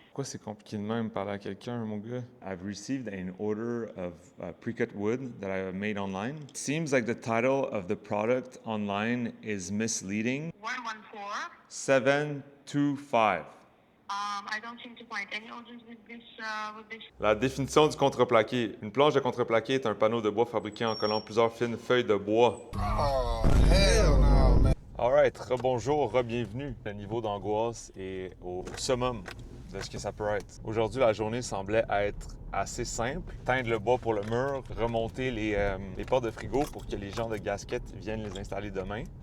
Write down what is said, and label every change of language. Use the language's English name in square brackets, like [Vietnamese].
[French] Pourquoi c'est compliqué de même parler à quelqu'un, mon gars? [English] I've received an order of pre-cut wood that I have made online. It seems like the title of the product online is misleading. 114. 725. I don't seem to find any orders with this. [French] La définition du contreplaqué. Une planche de contreplaqué est un panneau de bois fabriqué en collant plusieurs fines feuilles de bois. [English] Oh, hell no, man. [French] Alright, rebonjour, re-bienvenue. Le niveau d'angoisse est au summum de ce que ça peut être. Aujourd'hui, la journée semblait être assez simple. Teindre le bois pour le mur, remonter les portes de frigo pour que les gens de gasket viennent les installer demain.